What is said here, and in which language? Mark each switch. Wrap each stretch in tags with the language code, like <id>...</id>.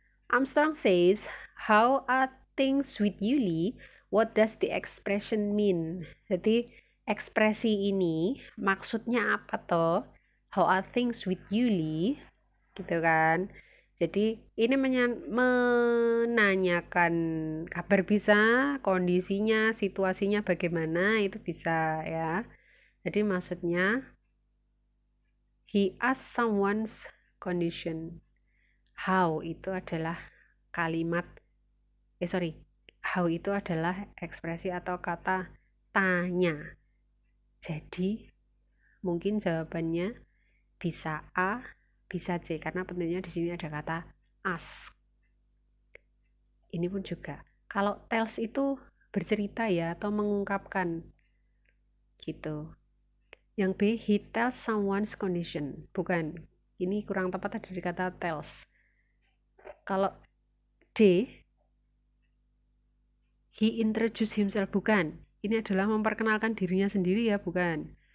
<en>Armstrong says, how are things with you, Lee? What does the expression mean?</en> <id>Jadi, ekspresi ini maksudnya apa toh?</id> <en>How are things with you, Lee?</en> <id>Gitu kan. Jadi, ini menanyakan kabar bisa, kondisinya, situasinya bagaimana, itu bisa ya. Jadi, maksudnya,</id> <en>he asked someone's condition.</en> <id>How itu adalah kalimat how itu adalah ekspresi atau kata tanya. Jadi mungkin jawabannya bisa A, bisa C karena tentunya di sini ada kata ask. Ini pun juga. Kalau tells itu bercerita ya atau mengungkapkan gitu. Yang B,</id> <en>he tells someone's condition.</en> <id>Bukan. Ini kurang tepat dari kata tells. Kalau D,</id> <en>he introduce himself.</en> <id>Bukan. Ini adalah memperkenalkan dirinya sendiri ya, bukan.</id>